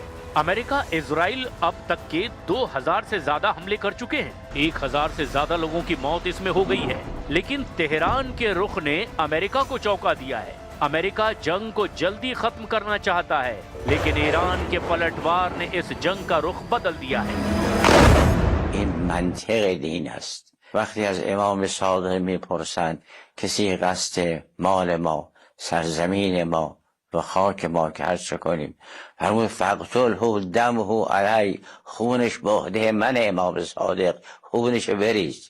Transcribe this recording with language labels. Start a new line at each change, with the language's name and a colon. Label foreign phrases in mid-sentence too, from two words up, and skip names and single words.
Hindi: अमेरिका इजराइल अब तक के 2000 से ज्यादा हमले कर चुके हैं। 1000 से ज्यादा लोगों की मौत इसमें हो गई है। लेकिन तेहरान के रुख ने अमेरिका को चौंका दिया है। अमेरिका जंग को जल्दी खत्म करना चाहता है, लेकिन ईरान के पलटवार ने इस जंग का रुख बदल दिया है।
Persian: این منطق دین است. وقتی از امام صادق میپرسند کسی قصد مال ما، سرزمین ما و خاک ما که هر چه کنیم، فرمود
Arabic: فقتله دمه علی،
Persian: خونش به عهده من امام صادق، خونش بریز.